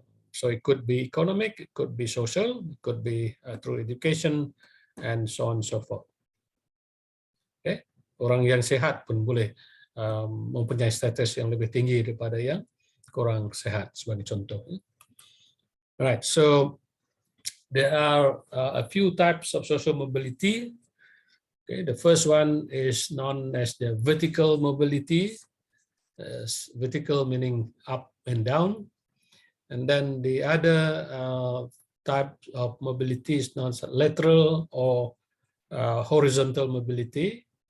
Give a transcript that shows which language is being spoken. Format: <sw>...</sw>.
<en>So it could be economic, it could be social, it could be through education, and so on and so forth. Okay.</en> <ms>Orang yang sehat pun boleh mempunyai status yang lebih tinggi daripada yang kurang sehat, sebagai contoh.</ms> <en>Right. So There are a few types of social mobility. Okay, the first one is known as the vertical mobility. Vertical meaning up and down. And then the other type of mobility is known as lateral or horizontal mobility.</en>